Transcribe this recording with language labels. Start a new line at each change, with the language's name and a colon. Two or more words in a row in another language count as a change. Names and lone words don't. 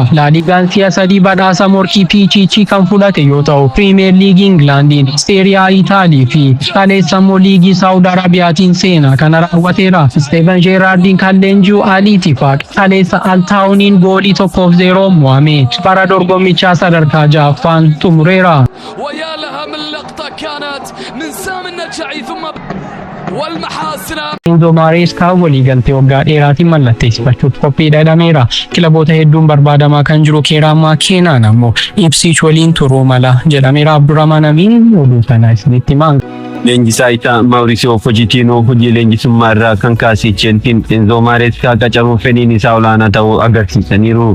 Oromo: Laaligaan si'a 3 badhaasa morkii Pichichi kan fudhate yoo ta'u Piriimeer Liigii Ingilaandiin, Seeriyaa Itaalii fi kaleessammoo liigii Saawud Arabiyaatiin seenaa kana raawwateera. Steven Jeeraardiin kan leenji'u Al Ittifaaq kaleessa Al Taawuniin goolii 1-0 mo'ame bara dorgommichaa sadarkaa 6ffaan xumureera.
Arabic: ويا لها من لقطة كانت من سامي النجعي ثم والمحاسن.
Oromo: Enzo Maresca waliigaltee waggaa dheeraatiin mallatteessifachuuf qophiidha jedhameera. Kilaboota hedduun barbaadamaa kan jiru Keeraamaa Keenaan ammoo Ipswich waliin turuu mala jedhameera. Abdurrahmaan Amiin oduu kana isinitti himaa. Leenjisaa isaa Mauricio Pochettino hojii leenjisummaa irraa kan kaasee Chelsean Enzo Maresca qacaruun fedhiin isaa olaanaa ta'uu agarsiisaniiru.